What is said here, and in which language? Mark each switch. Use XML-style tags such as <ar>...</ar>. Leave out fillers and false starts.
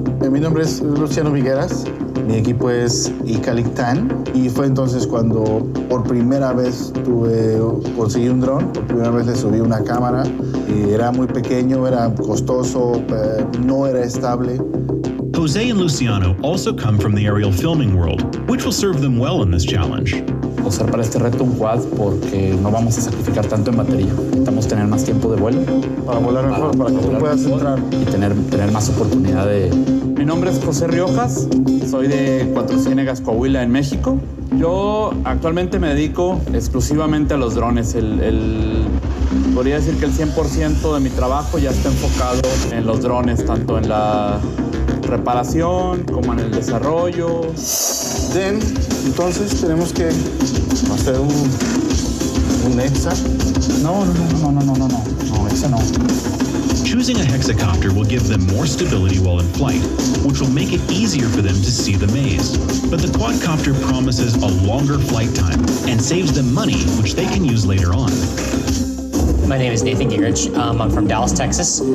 <es>Mi nombre es Luciano Vigueras, mi equipo es Icalictan y fue entonces cuando por primera vez conseguí un dron, por primera vez le subí una cámara y era muy pequeño, era costoso, no era estable.</es> <en>Jose and Luciano also come from the aerial filming world, which will serve them well in this challenge.</en> <es>Usar para este reto un quad porque no vamos a sacrificar tanto en batería. Necesitamos tener más tiempo de vuelo. Para volar mejor, para que tú puedas entrar. Y tener más oportunidad de... Mi nombre es José Riojas, soy de Cuatro Ciénegas, Coahuila, en México. Yo actualmente me dedico exclusivamente a los drones. Podría decir que el 100% de mi trabajo ya está enfocado en los drones, tanto en la reparación como en el desarrollo. Entonces tenemos que hacer un hexa. No, ese no.</es> <en>Choosing a hexacopter will give them more stability while in flight, which will make it easier for them to see the maze. But the quadcopter promises a longer flight time and saves them money, which they can use later on. My name is Nathan Gingrich. I'm from Dallas, Texas.</en>